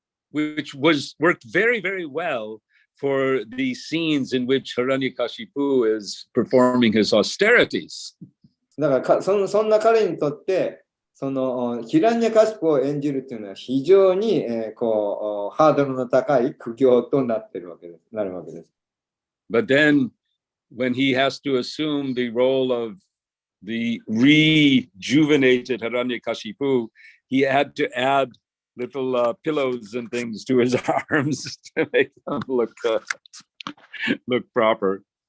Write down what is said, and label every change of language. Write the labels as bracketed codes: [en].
[en] Which worked very, very well for the scenes in which Hiranyakashipu is performing his austerities. [ja] だからそんな彼にとってそのヒラニャカシプを演じるというのは非常に、ハードルの高い苦行となるわけです。 [en] But then when he has to assume the role of the rejuvenated Hiranyakashipu, he had to add little pillows and things to his arms to make them look proper.